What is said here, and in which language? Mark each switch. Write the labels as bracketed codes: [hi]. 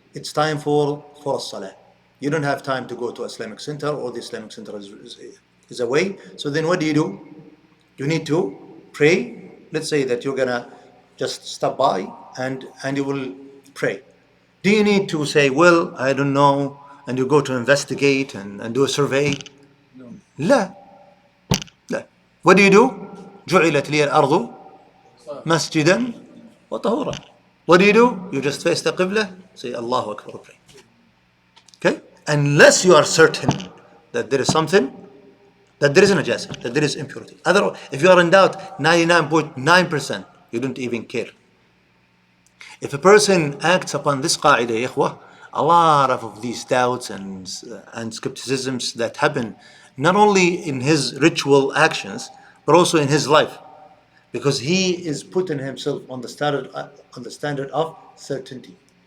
[en] It's time for salah. You don't have time to go to Islamic center, or the Islamic center is away. So then what do? You need to pray. Let's say that you're gonna just stop by and you will pray. Do you need to say, well, I don't know, and you go to investigate and do a survey? No. لا. What do? [ar] جعلت لي الأرض مسجدا وطهورا. [en] What do? You just face the Qibla, say Allahu Akbar, pray. Okay? Unless you are certain that there is something, that there is najasa, that there is impurity. Otherwise, if you are in doubt 99.9%, you don't even care. If a person acts upon this qa'idah, ikhwah, a lot of these doubts and skepticisms that happen not only in his ritual actions, but also in his life, because he is putting himself on the standard of certainty.